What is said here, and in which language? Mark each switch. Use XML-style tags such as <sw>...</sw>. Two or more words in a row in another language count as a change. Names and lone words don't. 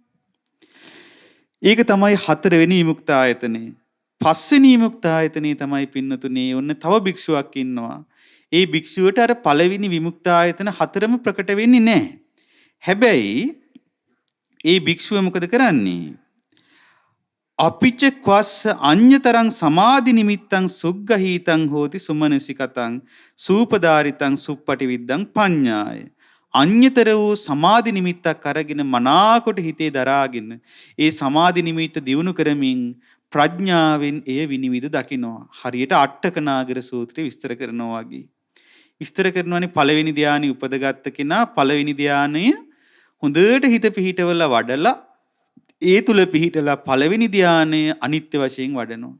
<si>ඒක තමයි 4 වෙනි විමුක්තායතනේ. 5 වෙනි විමුක්තායතනේ තමයි පින්නතුනේ ඔන්න තව භික්ෂුවක් ඉන්නවා. ඒ භික්ෂුවට අර පළවෙනි විමුක්තායතන 4ම ප්‍රකට වෙන්නේ නැහැ. හැබැයි ඒ භික්ෂුව මොකද කරන්නේ?</si> <pi>අපිච ක්වස්ස අඤ්‍යතරං සමාධි නිමිත්තං සුග්ගහීතං හෝති සුමනසිකතං සූපදාරිතං සුප්පටි විද්දං පඤ්ඤාය.</pi> <si>අඤ්‍යතර වූ සමාධි නිමිත්තක් අරගෙන මනාකොට හිතේ දරාගෙන ඒ සමාධි නිමිත්ත දියුණු කරමින් ප්‍රඥාවෙන් එය විනිවිද දකිනවා. හරියට අට්ඨකනාගර සූත්‍රය විස්තර කරනවා වගේ. විස්තර කරනවානේ පළවෙනි ධානය උපදගත්ත කෙනා පළවෙනි ධානය හොඳට හිත පිහිටවලා වඩලා ඒ තුල පිහිටලා පළවෙනි ධානය අනිත්‍ය වශයෙන් වඩනවා.</si>